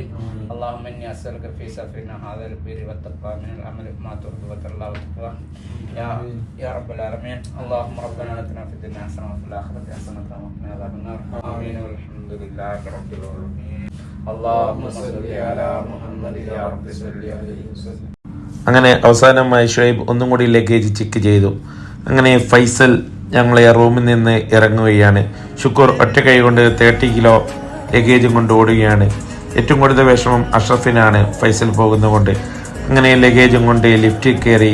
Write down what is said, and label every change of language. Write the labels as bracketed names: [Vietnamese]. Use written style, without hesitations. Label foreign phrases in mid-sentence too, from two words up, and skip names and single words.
[Arabic] اللهم اني اسالك في سفرنا هذا البر والتقوى من العمل ما ترضى وترضى وتقوى يا رب العالمين. اللهم ربنا اتنا في الدنيا حسنة وفي الآخرة حسنة وقنا عذاب النار. آمين والحمد لله رب العالمين. اللهم صل على محمد يا رب صل عليه وسلم. [Malayalam] അങ്ങനെ അവസാനമായി ഷുഹൈബ് ഒന്നും കൂടി ലഗേജ് ചെക്ക് ചെയ്തു. അങ്ങനെ ഫൈസൽ ഞങ്ങളെ റൂമിൽ നിന്ന് ഇറങ്ങുകയാണ്. ഷുക്കൂർ ഒറ്റ കൈ കൊണ്ട് 30 കിലോ ലഗേജും കൊണ്ട് ഓടുകയാണ്. ഏറ്റവും കൂടുതൽ വിഷമം അഷ്റഫിനാണ് ഫൈസൽ പോകുന്നതുകൊണ്ട്. അങ്ങനെ ലഗേജും കൊണ്ട് ലിഫ്റ്റിൽ കയറി.